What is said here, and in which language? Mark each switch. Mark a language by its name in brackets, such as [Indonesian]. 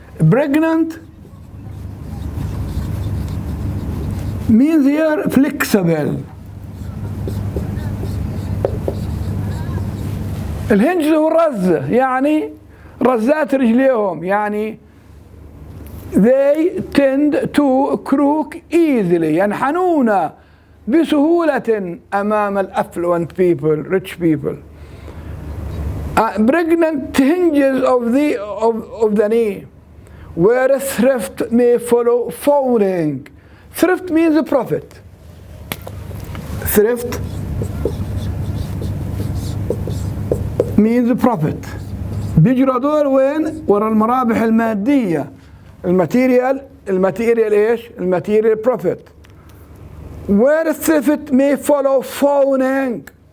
[English] Pregnant means here flexible. [Arabic] الهنج هو الرزة، يعني رزات رجليهم، يعني [English] they tend to crook easily. [Arabic] ينحنون بسهولة أمام [English] affluent people, rich people. Pregnant hinges of the knee, where thrift may follow falling. Thrift means a profit. Thrift means profit. [Arabic] بيجروا دول وين؟ ورا المرابح المادية. الماتيريال ايش؟ الماتيريال profit. [English] Where theft may follow fawning.